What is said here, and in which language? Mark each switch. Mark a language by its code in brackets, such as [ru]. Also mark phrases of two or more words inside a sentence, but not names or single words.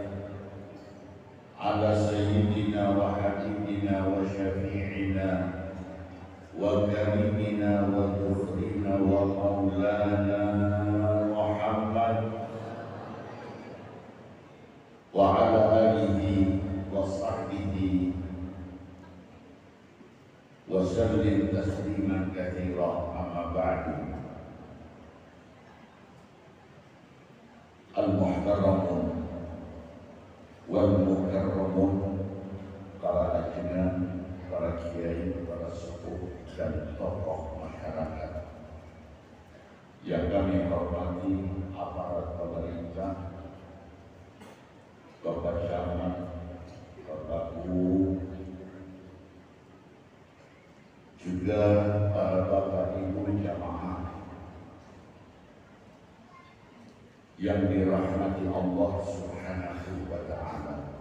[ar] على سيدنا وحبيبنا وشفيعنا وكريمنا وظفرنا ومولانا محمد وعلى آله وصحبه وسلم تسليما كثيرا، أما بعد. المحترمون والمكرمون, [id] para ajudan, para kiai, para sepuh dan tokoh masyarakat yang kami hormati, aparat pemerintah, Bapak Camat, Bapak Guru, juga para bapak ibu jamaah yang dirahmati Allah [ar] سبحانه وتعالى.